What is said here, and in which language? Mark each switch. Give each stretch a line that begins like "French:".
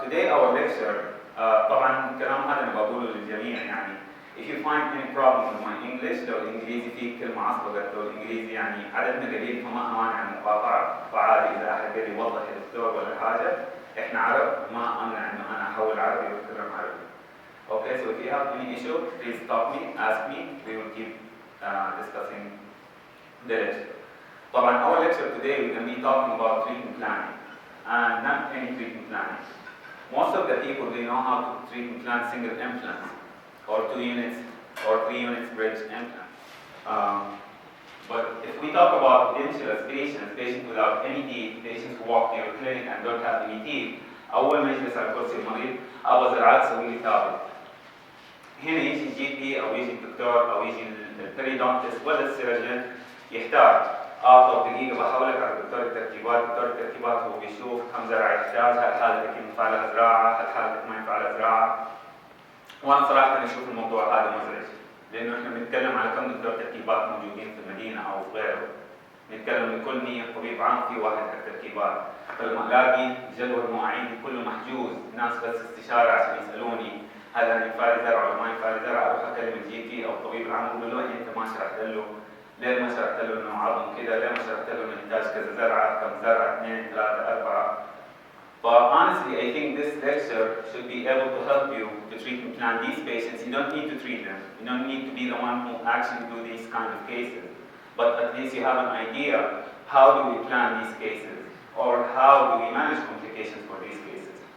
English: Today our lecture
Arabic: طبعا الكلام هذا انا بقوله للجميع يعني.
English: If you find any problem with my English،
Arabic: لو الانجليزي فيه كلمه عصبه، لو الانجليزي يعني عددنا قليل فما امانع عن المقاطعه، فعادي اذا احد قال لي وضح يا دكتور ولا حاجه، احنا عرب ما امنع انه انا احول عربي واتكلم عربي.
English: Okay, so if you have any issue, please stop me, ask me. We will keep discussing the lecture.
Arabic: طبعا
English: our lecture today we're going to be talking about treatment planning, and not any treatment planning. Most of the people they know how to treatment plan single implants, or 2 units, or 3 units bridge implant. But if we talk about edentulous patients without any teeth, patients who walk to your clinic and don't have any teeth,
Arabic: أول ما يجلس على كرسي المريض أبغى زراعات تسوي لي ثابت. هنا يجي الجي بي أو يجي الدكتور أو يجي البريدونتست ولا السيرجن يحتاج. طب دقيقة بحولك على دكتور التركيبات، دكتور التركيبات هو بيشوف كم زرعة يحتاج، هل حالتك ينفع لها زراعة، هل حالتك ما ينفع لها زراعة. وأنا صراحة أشوف الموضوع هذا مزعج، لأنه إحنا بنتكلم على كم دكتور تركيبات موجودين في المدينة أو غيره. نتكلم لكل 100 طبيب عام في واحد حق تركيبات، فلما ألاقي جدول مواعيد كله محجوز، ناس بس استشارة عشان يسألوني هل أنا ينفع لي زرع ولا ما ينفع لي زرع، أروح أكلم الجي بي أو الطبيب العام أقول له أنت ما شرحت له، ليه ما شرحت له إنه عظم كذا، ليه ما شرحت له إنه يحتاج كذا زرعة، كم زرعة، 2 3 4.
English: But honestly, I think this lecture should be able to help you to treatment plan these patients. You don't need to treat them. You don't need to be the one who actually do these kind of cases. But at least you have an idea how do we plan these cases, or how do we manage complications for these cases.